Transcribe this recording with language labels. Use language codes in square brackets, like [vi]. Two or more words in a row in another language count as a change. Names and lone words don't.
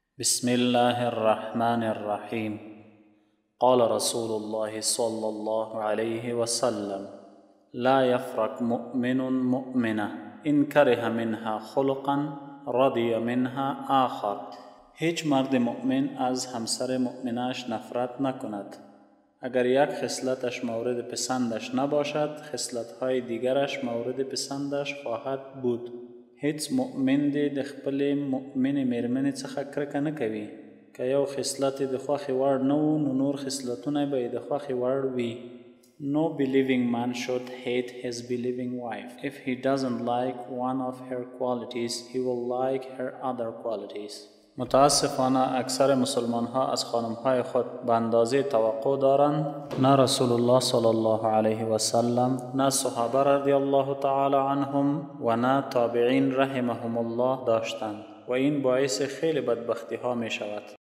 [ar] بسم الله الرحمن الرحیم. قال رسول الله صلی الله علیه وسلم: لا يفرق مؤمن مؤمنة إن كره منها خلقا رضي منها آخر. [fa] هیچ مرد مؤمن از همسر مؤمنش نفرت نکند. اگر یک خصلتش مورد پسندش نباشد، خصلت‌های دیگرش مورد پسندش خواهد بود. [ps] هیچ مؤمن دی د خپل مؤمن میرمنې څخه کرکه نه کوي. که یو خصلت د خوښې وړ نه و، نو نور خصلتونه به د خوښې وړ وي. [en] No believing man should hate his believing wife. If he doesn't like one of her qualities, he will like her other qualities. [fa] متاسفانه اکثر مسلمان ها از خانم های خود به اندازه توقع دارند. نه رسول الله [ar] صلی الله علیه و سلم، [fa] نه صحابه [ar] رضی الله تعالی عنهم [fa] و نه تابعین [ar] رحمهم الله [fa] داشتند و این باعث خیلی بدبختی ها می شود.